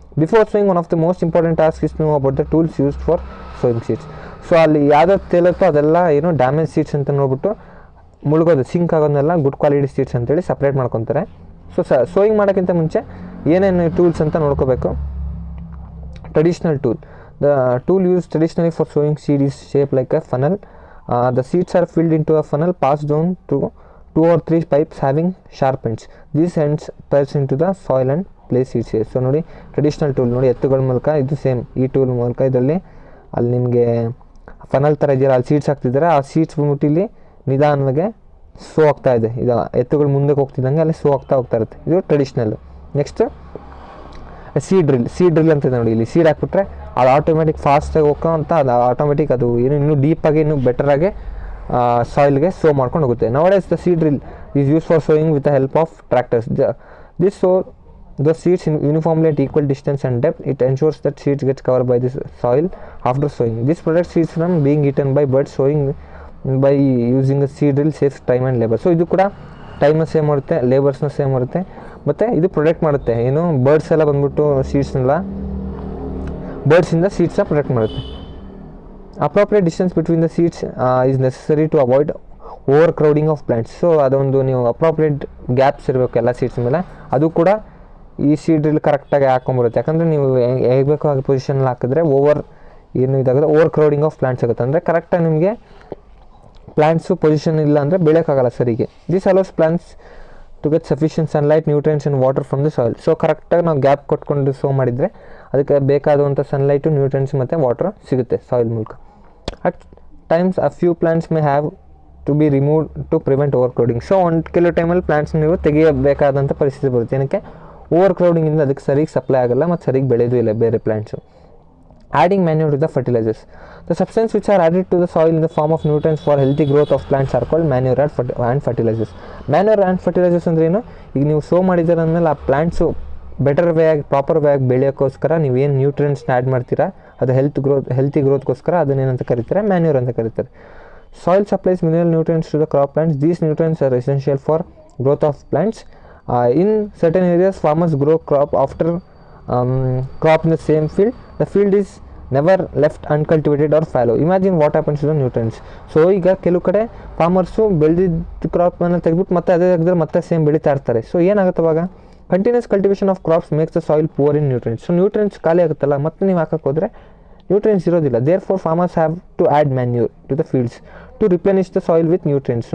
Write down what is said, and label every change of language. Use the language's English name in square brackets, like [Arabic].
[English] Before sowing one of the most important task is know about the tools used for sowing seeds. [Kannada] So ಅಲ್ಲಿ ಯಾವ್ದಾದ್ರು ತೇಲುತ್ತೋ ಅದೆಲ್ಲ ಏನು damage seeds ಅಂತ ನೋಡ್ಬಿಟ್ಟು ಮುಳುಗೋದು sync ಆಗೋದನ್ನೆಲ್ಲ good quality seeds ಅಂತೇಳಿ separate ಮಾಡ್ಕೊತಾರೆ. So sowing ಮಾಡೋಕ್ಕಿಂತ ಮುಂಚೆ ಏನೇನು ಟೂಲ್ಸ್ ಅಂತ ನೋಡ್ಕೋಬೇಕು. [English] Traditional tool. The tool used traditionally for sowing seed is shaped like a funnel. The seeds are filled into a funnel, passed down through 2 or 3 pipes having sharp ends. These ends press into the soil and place seeds here. [Kannada] So ನೋಡಿ traditional tool ನೋಡಿ ಎತ್ತುಗಳ ಮೂಲಕ ಇದು same ಈ tool ಮೂಲಕ ಇದರಲ್ಲಿ ಅಲ್ಲಿ ನಿಮಗೆ ಫನಲ್ ಥರ ಇದೆಯಲ್ಲ ಅಲ್ಲಿ ಸೀಡ್ಸ್ ಹಾಕ್ತಿದ್ದಾರೆ. ಆ ಸೀಡ್ಸ್ ಬಂದ್ಬಿಟ್ಟು ಇಲ್ಲಿ ನಿಧಾನವಾಗಿ ಸೋ ಆಗ್ತಾ ಇದೆ, ಇದು ಎತ್ತುಗಳು ಮುಂದಕ್ಕೆ ಹೋಗ್ತಿದ್ದಂಗೆ ಅಲ್ಲಿ ಸೋ ಆಗ್ತಾ ಇರುತ್ತೆ. ಇದು ಟ್ರೆಡಿಷ್ನಲ್. ನೆಕ್ಸ್ಟ್ ಸೀಡ್ ಡ್ರಿಲ್ ಅಂತ ನೋಡಿ, ಇಲ್ಲಿ ಸೀಡ್ ಹಾಕ್ಬಿಟ್ರೆ ಅದು ಆಟೋಮೆಟಿಕ್ ಫಾಸ್ಟಾಗಿ ಹೋಗೋ ಅಂತ ಅದು ಆಟೋಮೆಟಿಕ್ ಅದು ಏನು ಇನ್ನೂ ಡೀಪಾಗಿ ಇನ್ನೂ ಬೆಟರಾಗಿ ಸಾಯಿಲ್ಗೆ ಸೋ ಮಾಡ್ಕೊಂಡು ಹೋಗುತ್ತೆ. [English] Nowadays the seed drill is use for sowing with the help of tractors. This sow the seeds in uniformly at equal distance and depth. It ensures that seeds get covered by the soil after sowing. This protects seeds from being eaten by birds. Sowing by using a seed drill saves time and labor. [Kannada] So ಇದು ಕೂಡ ಟೈಮ್ನ save ಮಾಡುತ್ತೆ, ಲೇಬರ್ಸ್ನ save ಮಾಡುತ್ತೆ, ಮತ್ತು ಇದು protect ಮಾಡುತ್ತೆ. ಏನು birds ಎಲ್ಲ ಬಂದ್ಬಿಟ್ಟು ಸೀಡ್ಸ್ನೆಲ್ಲ ಬರ್ಡ್ಸಿಂದ ಸೀಡ್ಸ್ನ ಪ್ರೊಟೆಕ್ಟ್ ಮಾಡುತ್ತೆ. [English] Appropriate distance between the seeds is necessary to avoid overcrowding of plants. [Kannada] So ಅದೊಂದು ನೀವು ಅಪ್ರೋಪ್ರಿಯೇಟ್ ಗ್ಯಾಪ್ಸ್ ಇರಬೇಕು ಎಲ್ಲ ಸೀಡ್ಸ್ ಮೇಲೆ, ಅದು ಕೂಡ ಈ ಸೀಡ್ರಲ್ಲಿ ಕರೆಕ್ಟಾಗಿ ಹಾಕೊಂಬರುತ್ತೆ. ಯಾಕಂದರೆ ನೀವು ಹೇಗೆ ಬೇಕೋ ಹಾಗೆ ಪೊಸಿಷನಲ್ಲಿ ಹಾಕಿದ್ರೆ ಏನು ಇದಾಗುತ್ತೆ, ಓವರ್ ಕ್ರೌಡಿಂಗ್ ಆಫ್ ಪ್ಲಾಂಟ್ಸ್ ಆಗುತ್ತೆ. ಅಂದರೆ ಕರೆಕ್ಟಾಗಿ ನಿಮಗೆ ಪ್ಲಾಂಟ್ಸು ಪೊಸಿಷನ್ ಇಲ್ಲ ಅಂದರೆ ಬೆಳೆಯೋಕ್ಕಾಗಲ್ಲ ಸರಿಗೆ. [English] This allows plants to get sufficient sunlight, nutrients and water from the soil. [Kannada] So ಕರೆಕ್ಟಾಗಿ ನಾವು ಗ್ಯಾಪ್ ಕೊಟ್ಕೊಂಡು ಸೋ ಮಾಡಿದರೆ ಅದಕ್ಕೆ ಬೇಕಾದಂಥ ಸನ್ಲೈಟು, ನ್ಯೂಟ್ರಿಯೆಂಟ್ಸ್ ಮತ್ತು ವಾಟರ್ ಸಿಗುತ್ತೆ ಸಾಯಿಲ್ ಮೂಲಕ. At times a few plants may have to B remove to prevent over crowding. So ಕೆಲವು ಟೈಮಲ್ಲಿ ಪ್ಲಾಂಟ್ಸ್ ನೀವು ತೆಗೆಯಬೇಕಾದಂಥ ಪರಿಸ್ಥಿತಿ ಬರುತ್ತೆ. ಏನಕ್ಕೆ ಓವರ್ ಕ್ರೌಡಿಂಗಿಂದ ಅದಕ್ಕೆ ಸರಿಗೆ ಸಪ್ಲೈ ಆಗೋಲ್ಲ ಮತ್ತು ಸರಿಗೆ ಬೆಳೆಯೋದು ಇಲ್ಲ ಬೇರೆ plants. [English] Adding manure to the fertilizers. The substances which are added to the soil in the form of nutrients for healthy growth of plants are called manure and fertilizers. [Kannada] Manure and fertilizers ಅಂದ್ರೆ ಏನು, ಈಗ ನೀವು so ಮಾಡಿದ್ದೀರ ಅಂದಮೇಲೆ ಆ plants better way ಆಗಿ proper way ಆಗಿ ಬೆಳೆಯೋಕ್ಕೋಸ್ಕರ ನೀವೇನು ನ್ಯೂಟ್ರಿಯೆಂಟ್ಸ್ನ ಆ್ಯಡ್ ಮಾಡ್ತೀರಾ ಅದು ಹೆಲ್ತಿ ಗ್ರೋತ್ಗೋಸ್ಕರ ಅದನ್ನೇನಂತ ಕರೀತಾರೆ ಮ್ಯಾನ್ಯೂರ್ ಅಂತ ಕರೀತಾರೆ. [English] Soil supplies mineral nutrients to the crop plants. These nutrients are essential for growth of plants. In certain areas, farmers grow crop after crop in the same field. The field is never left uncultivated or fallow. Imagine what happens to the nutrients. [Kannada] So ಈಗ ಕೆಲವು ಕಡೆ farmers ಬೆಳೆದಿದ್ದ ಕ್ರಾಪನ್ನು ತೆಗೆದ್ಬಿಟ್ಟು ಮತ್ತೆ ಅದೇ ತೆಗೆದ್ರೆ ಮತ್ತೆ same ಬೆಳೀತಾ ಇರ್ತಾರೆ. ಸೊ ಏನಾಗುತ್ತೆ ಅವಾಗ [English] Continuous cultivation of crops makes the soil poor in nutrients. [Kannada] So nutrients ಖಾಲಿ ಆಗುತ್ತಲ್ಲ, ಮತ್ತೆ ನೀವು ಹಾಕಕ್ಕೆ ಹೋದರೆ ನ್ಯೂಟ್ರಿಯೆಂಟ್ಸ್ ಇರೋದಿಲ್ಲ. [English] Therefore farmers have to add manure to the fields to replenish the soil with nutrients.